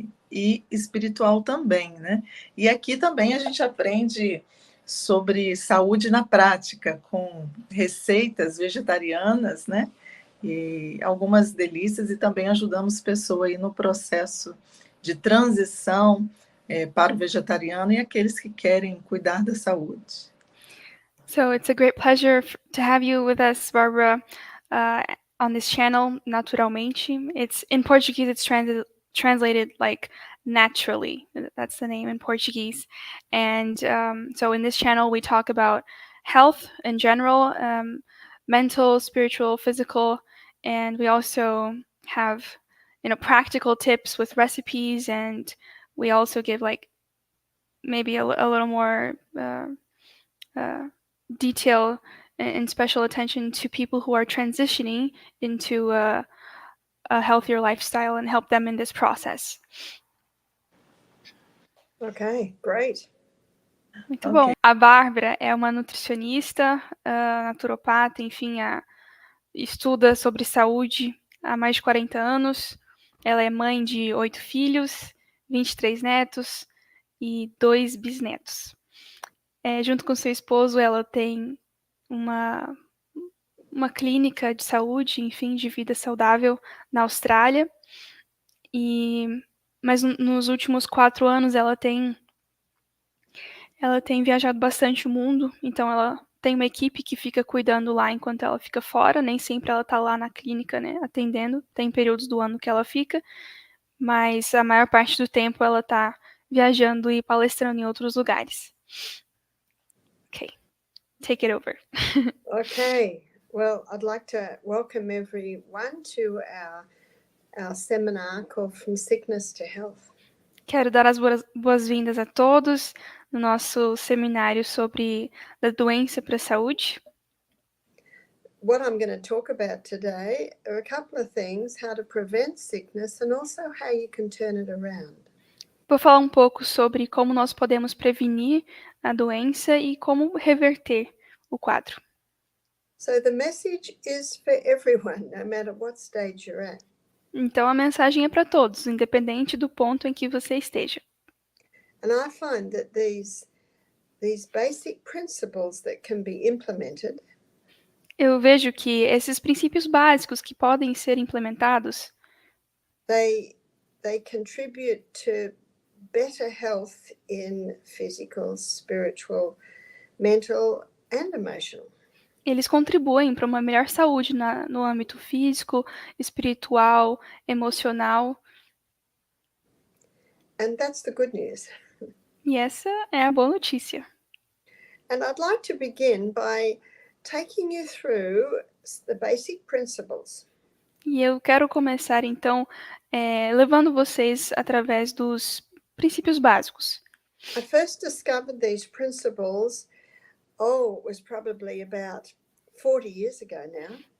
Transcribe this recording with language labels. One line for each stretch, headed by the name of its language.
Portuguese: e espiritual também, E aqui também a gente aprende sobre saúde na prática, com receitas vegetarianas, e algumas delícias, e também ajudamos pessoas aí no processo de transição para o vegetariano e aqueles que querem cuidar da saúde.
English: So it's a great pleasure to have you with us, Barbara, on this channel, Naturalmente. It's in Portuguese, it's translated like naturally. That's the name in Portuguese. And so in this channel, we talk about health in general, mental, spiritual, physical, and we also have, practical tips with recipes, and we also give like maybe a little more detail and special attention to people who are transitioning into a healthier lifestyle and help them in this process. Okay, great.
Portuguese: Muito bom. A Bárbara é uma nutricionista, naturopata, enfim, estuda sobre saúde há mais de 40 anos. Ela é mãe de 8 filhos, 23 netos e 2 bisnetos. Junto com seu esposo, ela tem uma clínica de saúde, enfim, de vida saudável na Austrália. Mas nos últimos 4 anos ela tem viajado bastante o mundo, então ela tem uma equipe que fica cuidando lá enquanto ela fica fora, nem sempre ela tá lá na clínica, atendendo, tem períodos do ano que ela fica, mas a maior parte do tempo ela tá viajando e palestrando em outros lugares.
English: Okay, take it over. Okay, well, I'd like to welcome everyone to our seminar called From Sickness to Health.
Portuguese: Quero dar as boas-vindas a todos no nosso seminário sobre da doença para a saúde.
English: What I'm going to talk about today are a couple of things: how to prevent sickness and also how you can turn it around.
Portuguese: Vou falar um pouco sobre como nós podemos prevenir a doença e como reverter o quadro.
English: So the message is for everyone, no matter what stage you're at.
Portuguese: Então a mensagem é para todos, independente do ponto em que você esteja.
English: And I find that these basic principles that can be implemented,
Portuguese: Eu vejo que esses princípios básicos que podem ser implementados,
English: they contribute to better health in physical, spiritual, mental and emotional.
Portuguese: eles contribuem para uma melhor saúde no âmbito físico, espiritual, emocional.
English: And that's the good news.
Portuguese: E essa é a boa notícia.
English: And I'd like to begin by taking you through the basic principles.
Portuguese: E eu quero começar, então, levando vocês através dos princípios básicos.
English: I first discovered these principles, it was probably about 40 years ago now.